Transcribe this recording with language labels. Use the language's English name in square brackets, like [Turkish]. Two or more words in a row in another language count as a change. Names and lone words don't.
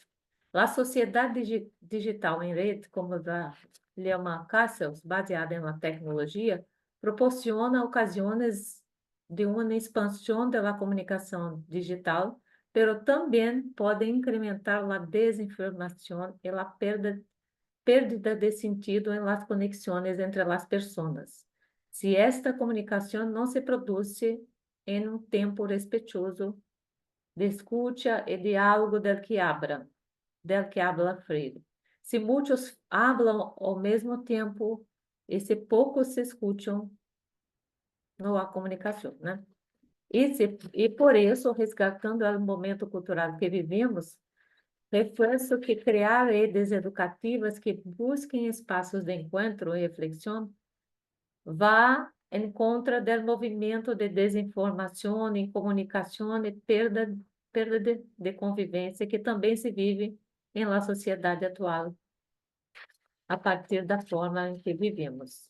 [Portuguese] A sociedade digital em rede, como da Lema Cassels, baseada na tecnologia, proporciona ocasiões de uma expansão da comunicação digital, pero também pode incrementar a desinformação e a pérdida de sentido em las conexões entre as pessoas. Se esta comunicação não se produz em um tempo respeitoso de escuta e diálogo [Spanish] del que habla [Portuguese] Freire. Se muitos hablam ao mesmo tempo e se poucos se escutam, não há comunicação, né? E por isso, resgatando o momento cultural que vivemos, reforço que criar redes educativas que busquem espaços de encontro e reflexão vá em contra do movimento de desinformação, incomunicação e perda de convivência que também se vive em la sociedade atual, a partir da forma em que vivemos.